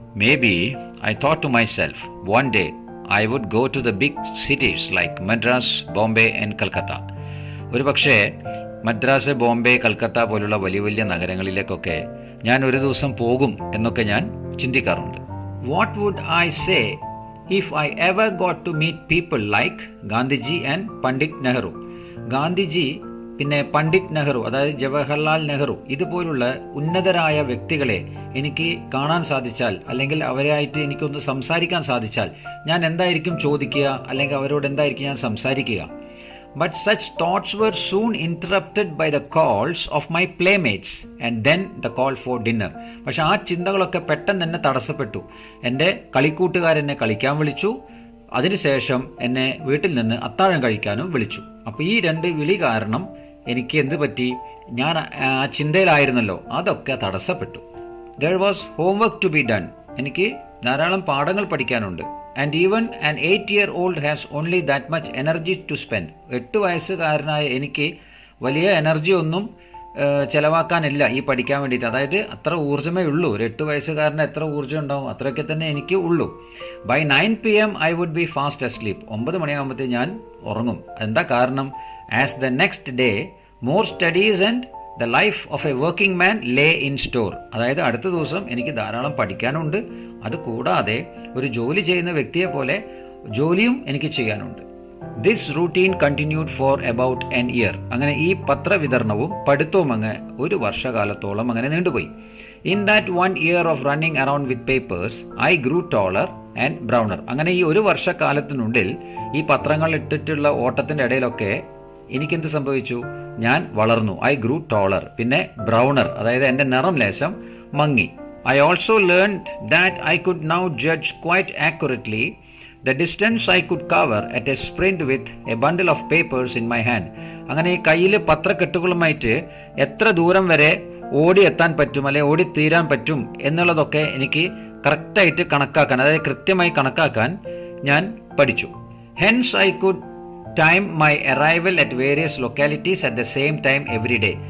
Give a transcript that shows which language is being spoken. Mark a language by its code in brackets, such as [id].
[en] Maybe I thought to myself, one day I would go to the big cities like Madras, Bombay and Calcutta. [ml] ഒരു പക്ഷേ മദ്രാസ്, ബോംബെ, കൽക്കത്ത പോലുള്ള വലിയ വലിയ നഗരങ്ങളിലേക്കൊക്കെ ഞാൻ ഒരു ദിവസം പോകും എന്നൊക്കെ ഞാൻ ചിന്തിക്കാറുണ്ട്. [en] What would I say if I ever got to meet people like Gandhiji and Pandit Nehru? [ml] Gandhiji, പിന്നെ പണ്ഡിറ്റ് നെഹ്റു, അതായത് ജവഹർലാൽ നെഹ്റു, ഇതുപോലുള്ള ഉന്നതരായ വ്യക്തികളെ എനിക്ക് കാണാൻ സാധിച്ചാൽ, അല്ലെങ്കിൽ അവരായിട്ട് എനിക്കൊന്ന് സംസാരിക്കാൻ സാധിച്ചാൽ ഞാൻ എന്തായിരിക്കും ചോദിക്കുക, അല്ലെങ്കിൽ അവരോട് എന്തായിരിക്കും ഞാൻ സംസാരിക്കുക? [en] But such thoughts were soon interrupted by the calls of my playmates and then the call for dinner. [ml] പക്ഷെ ആ ചിന്തകളൊക്കെ പെട്ടെന്ന് എന്നെ തടസ്സപ്പെട്ടു. എൻ്റെ കളിക്കൂട്ടുകാരെന്നെ കളിക്കാൻ വിളിച്ചു, അതിനുശേഷം എന്നെ വീട്ടിൽ നിന്ന് അത്താഴം കഴിക്കാനും വിളിച്ചു. അപ്പോൾ ഈ 2 വിളി കാരണം എനിക്ക് എന്ത് പറ്റി? ഞാൻ ആ ചിന്തയിലായിരുന്നല്ലോ, അതൊക്കെ തടസ്സപ്പെട്ടു. [en] There was homework to be done. [ml] എനിക്ക് ധാരാളം പാഠങ്ങൾ പഠിക്കാനുണ്ട്. [en] and even an 8-year-old has only that much energy to spend. [ml] 8 വയസ്സുകാരനായ എനിക്ക് വലിയ എനർജി ഒന്നും ചെലവാക്കാനില്ല ഈ പഠിക്കാൻ വേണ്ടിയിട്ട്. അതായത് അത്ര ഊർജ്ജമേ ഉള്ളൂ. ഒരു 8 വയസ്സുകാരന് എത്ര ഊർജ്ജം ഉണ്ടാവും, അത്രയൊക്കെ തന്നെ എനിക്ക് ഉള്ളൂ. [en] By 9 PM I would be fast asleep. [ml] 9 മണിയാകുമ്പോഴത്തേക്ക് ഞാൻ ഉറങ്ങും. എന്താ കാരണം? [en] As the next day more studies and the life of a working man lay in store. [ml] അതായത് അടുത്ത ദിവസം എനിക്ക് ധാരാളം പഠിക്കാനുണ്ട്. അത് കൂടാതെ ഒരു ജോലി ചെയ്യുന്ന വ്യക്തിയെ പോലെ ജോലിയും എനിക്ക് ചെയ്യാനുണ്ട്. [en] This routine continued for about an year. [ml] അങ്ങനെ ഈ പത്രവിതരണവും പഠിത്തവും അങ്ങ് ഒരു വർഷകാലത്തോളം അങ്ങനെ നീണ്ടുപോയി. [en] In that 1 year of running around with papers I grew taller and browner. [ml] അങ്ങനെ ഈ ഒരു വർഷക്കാലത്തിനുള്ളിൽ ഈ പത്രങ്ങൾ ഇട്ടിട്ടുള്ള ഓട്ടത്തിന്റെ ഇടയിലൊക്കെ എനിക്കെന്ത് സംഭവിച്ചു? ഞാൻ വളർന്നു. [en] I grew taller. [ml] പിന്നെ ബ്രൗണർ, അതായത് എൻ്റെ നിറം ലേശം മങ്ങി. [en] I also learned that I could now judge quite accurately the distance I could cover at a sprint with a bundle of papers in my hand. [ml] അങ്ങനെ ഈ കയ്യിൽ പത്രക്കെട്ടുകളുമായിട്ട് എത്ര ദൂരം വരെ ഓടിയെത്താൻ പറ്റും അല്ലെ ഓടിത്തീരാൻ പറ്റും എന്നുള്ളതൊക്കെ എനിക്ക് കറക്റ്റായിട്ട് കണക്കാക്കാൻ, അതായത് കൃത്യമായി കണക്കാക്കാൻ ഞാൻ പഠിച്ചു. [en] Hence I could time my arrival at various localities at the same time every day.